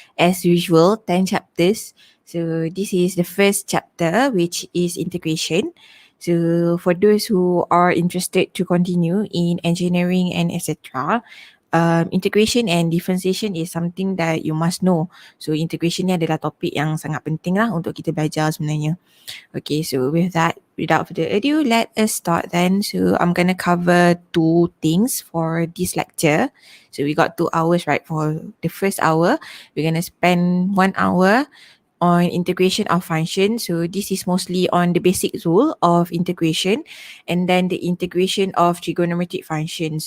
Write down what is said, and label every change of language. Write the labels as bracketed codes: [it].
[en] As usual, 10 chapters. So this is the first chapter, which is integration. So for those who are interested to continue in engineering and etc., integration and differentiation is something that you must know. [ms] So integration ni adalah topik yang sangat penting lah untuk kita belajar sebenarnya. [en] Okay, so with that, without further ado, let us start then. So I'm gonna cover 2 things for this lecture. So we got 2 hours, right? For the first hour, we're gonna spend 1 hour on integration of function. So this is mostly on the basic rule of integration, and then the integration of trigonometric functions.